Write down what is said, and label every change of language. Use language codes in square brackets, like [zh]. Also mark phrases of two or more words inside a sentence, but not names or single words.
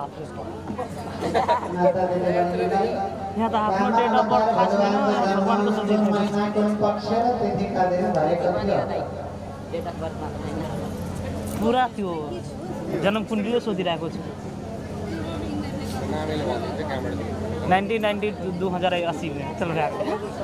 [ne] माता दिदीबहिनीलाई यहाँ त आफ्नो [en] date of birth [ne] थाहा छैन, भगवानको सबै महिना कुन पक्ष र तिथिका दिन भएको थियो? [en] date of birth [ne] छैन, पुरा त्यो जन्म कुण्डली सोधिरहेको छु। [hi] 1990 2080 में चल रहा है।